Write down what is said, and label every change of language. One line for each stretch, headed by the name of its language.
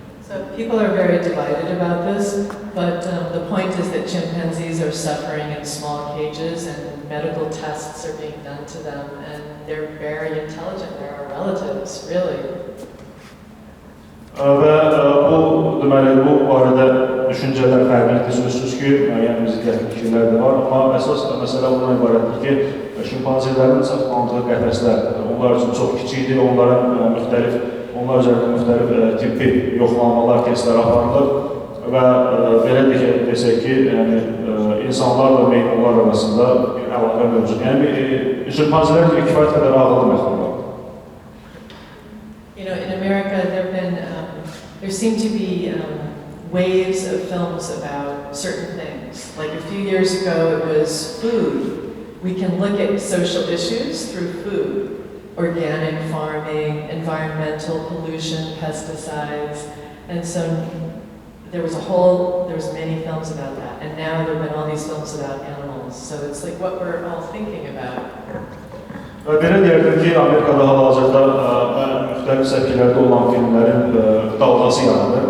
English: So people are very divided about this, but the point is that chimpanzees are suffering in small cages and medical tests are being done to them and they're very intelligent, they're our relatives, really.
Azerbaijani: Və deməli, bu barədə düşüncələr fərqlidir, sözsüz ki, müəyyən ziddiyyətli fikirlər də var, amma əsas məsələ ondan ibarətdir ki, şimpanzelerin saxlandığı qəfəslər, onlar üçün çox kiçikdir, onlar üzərində müxtəlif tibbi yoxlamalar, testlər aparılır və belə desək ki, insanlarla meymunlar arasında bir əlaqə mövcud. Yəni, şimpanzelər kifayət qədər ağıllı məxluqlar.
English: You know, in America, there seem to be waves of films about certain things. Like a few years ago, it was food. We can look at social issues through food. Organic farming, environmental pollution, pesticides. And so there was many films about that. And now there have been all these films about animals. So it's like what we're all thinking about.
Azerbaijani: Belə deyərdim ki, Amerikada hal-hazırda müxtəlif səviyyələrdə olan filmlərin dalğası yaranır.